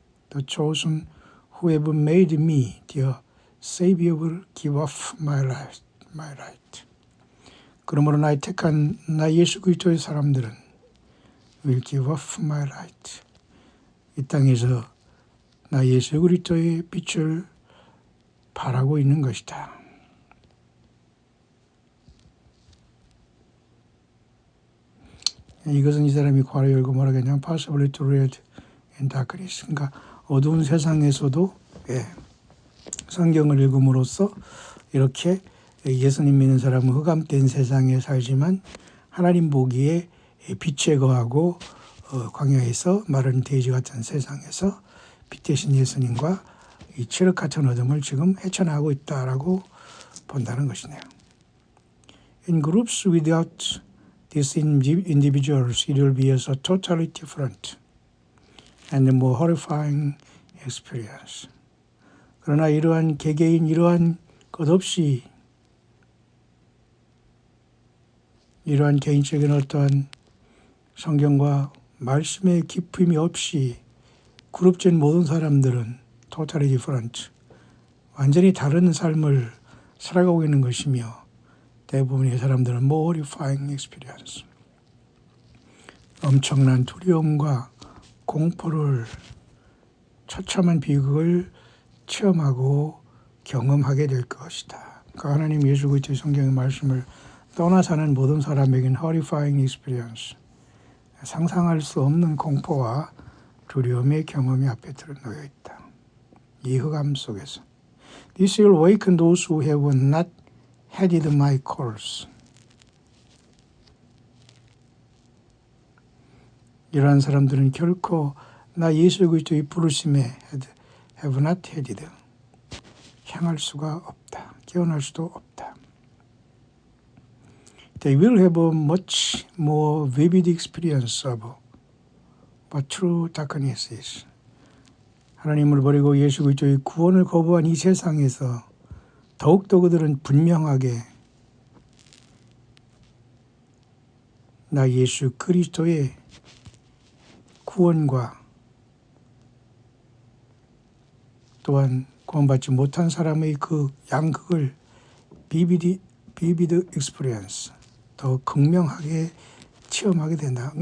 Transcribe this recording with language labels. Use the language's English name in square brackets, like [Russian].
[English] The chosen who have made me their Savior will give up my right. [Korean] 그러므로 나의 택한 나 예수 그리스도의 사람들은 [English] will give up my right. [Korean] 이 땅에서 나 예수 그리스도의 빛을 바라고 있는 것이다. 이것은 이 사람이 괄호 열고 뭐라고 했냐면 [English] possibly to read in darkness. [Korean] 그러니까 어두운 세상에서도 성경을 읽음으로써 이렇게 예수님 믿는 사람은 흑암된 세상에 살지만 하나님 보기에 빛에 거하고 광야에서 마른 돼지 같은 세상에서 빛 대신 예수님과 이 칠흑 같은 어둠을 지금 헤쳐나가고 있다라고 본다는 것이네요. [English] In groups without these individuals, it will be a totally different and more horrifying experience. [Korean] 그러나 이러한 개개인, 이러한 것 없이 이러한 개인적인 어떠한 성경과 말씀의 깊음이 없이 그룹된 모든 사람들은 [English] totally different, [Korean] 완전히 다른 삶을 살아가고 있는 것이며 대부분의 사람들은 [English] more horrifying experience, [Korean] 엄청난 두려움과 공포를 처참한 비극을 체험하고 경험하게 될 것이다. 그러니까 하나님 예수 그리스도의 성경의 말씀을 떠나 사는 모든 사람에게는 [English] horrifying experience, [Korean] 상상할 수 없는 공포와 두려움의 경험이 앞에 놓여 있다. 이 흑암 속에서 [English] This will awaken those who have not heeded my calls. [Korean] 이러한 사람들은 결코 나 예수 그리스도의 부르심에 [English] have not heeded, [Korean] 향할 수가 없다. 깨어날 수도 없다. [English] They will have a much more vivid experience of what true darkness is. [Korean] 하나님을 버리고 예수 그리스도의 구원을 거부한 이 세상에서 더욱더 그들은 분명하게 나 예수 그리스도의 구원과 또한 구원받지 못한 사람의 그 양극을 [English] vivid experience, [Korean] 더 극명하게 체험하게 된다.